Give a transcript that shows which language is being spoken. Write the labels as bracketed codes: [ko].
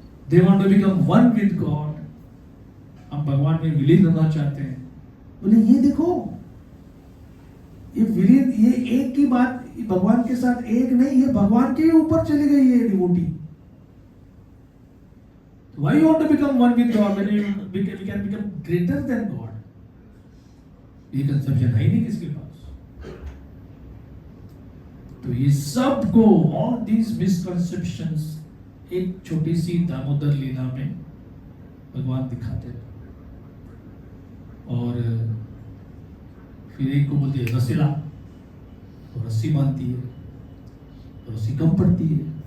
[en] They want to become one with God, [hi] हम भगवान में विलीन होना चाहते हैं। बोले ये देखो, ये विलीन, ये एक की बात भगवान के साथ एक नहीं, ये भगवान के ऊपर चली गई है devotee. [en] Why you want to become one with God when we can become greater than God? [hi] ये कंसेप्शन है ही नहीं किसके पास। तो ये सब को, [en] all these misconceptions [hi] एक छोटी सी दामोदर लीला में भगवान दिखाते हैं। और फिर एक को बोलते हैं रसीला, तो रस्सी बांधती है, तो रस्सी कम पड़ती है।